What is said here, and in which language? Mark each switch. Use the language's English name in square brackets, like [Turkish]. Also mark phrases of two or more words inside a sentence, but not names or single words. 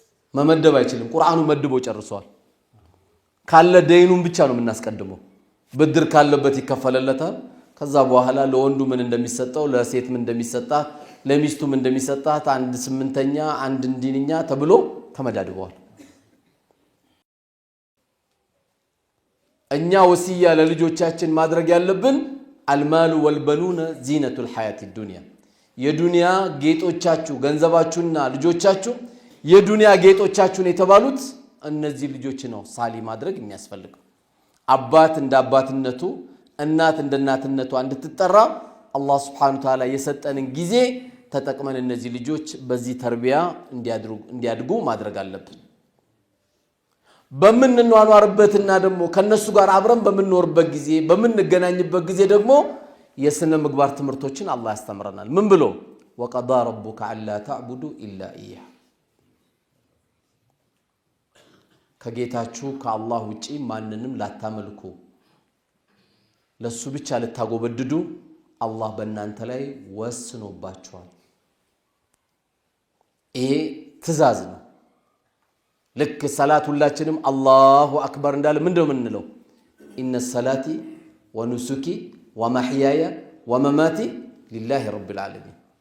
[Amharic] መመደብ አይችልም ቁርአኑ መድቦ ጨርሷል ካለ ደይኑን ብቻ ነው የምናስቀድመው ብድር ካለበት ይከፈለለታል ከዛ በኋላ ለወንዱ ምን እንደሚሰጠው ለሴት ምን እንደሚሰጣት ለሚስቱ ምን እንደሚሰጣት አንድ ስምንተኛ አንድ እንዲንኛ ተብሎ ተመዳድበዋል እኛ ወሲያ ለልጆቻችን ማድረግ ያለብን [Arabic] المال والبنون زينة الحياة الدنيا [Amharic] የዱንያ ጌጦቻችሁ ገንዘባችሁና ልጆቻችሁ የዱንያ ጌጦቻችሁን የተባሉት እነዚህ ልጆች ነው ሳሊ ማድረግ የሚያስፈልገው አባት እንደ አባትነቱ እናት እንደ እናትነቱ እንድትጠራ አላህ [Arabic] سبحانه وتعالى [Amharic] የሰጠንን ጊዜ ተጠቅመን እነዚህ ልጆች በዚህ ተርቢያ እንዲያድጉ ማድረግ አለብን በመንኗኗርበትና ደግሞ ከነሱ ጋር አብረን በመንኖርበት ጊዜ በመንገናኝበት ጊዜ ደግሞ የስነ ምግባር ትምርቶችን አላህ ያስተምረናል ምን ብሎ [Arabic] وقضى ربك الا تعبدوا الا اياه [Amharic] ከጌታችሁ ከአላህ ውጪ ማንንም ላታመልኩ ለሱ ብቻ ልታጎበድዱ አላህ በእናንተ ላይ ወስኖባችኋል ይሄ ትእዛዝ ነው ልክ ሰላት ሁላችንም [Arabic] الله أكبر [Amharic] እንዳለ ምንድነው የምንለው [Arabic] إن صلاتي ونسكي ومحياي ومماتي لله رب العالمين